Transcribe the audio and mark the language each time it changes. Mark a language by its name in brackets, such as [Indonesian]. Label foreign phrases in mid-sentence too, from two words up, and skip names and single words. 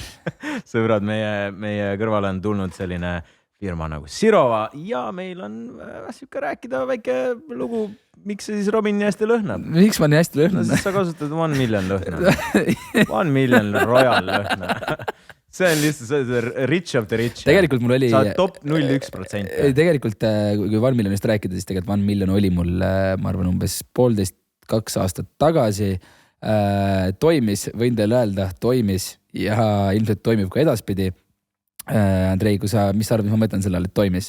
[Estonian] Sõbrad, meie kõrvale on tulnud selline firma nagu Sirova ja meil on siuke rääkida väike lugu, miks see siis Robin nii hästi lõhnab. Miks ma nii hästi lõhnan? No, sa kasutad 1 million lõhna. 1 million Royal lõhna. See on lihtsalt [English] rich of the rich. [Estonian] Tegelikult mul oli... Sa oled top 0,1%. Tegelikult, kui 1 miljonist rääkida, siis tegelikult 1 miljon oli mul, ma arvan, umbes 1,5-2 aastat tagasi. Toimis, võin teile öelda, toimis ja ilmselt toimib ka edaspidi. Andrei, mis sa arvad, mis ma mõtlen sellele, et toimis?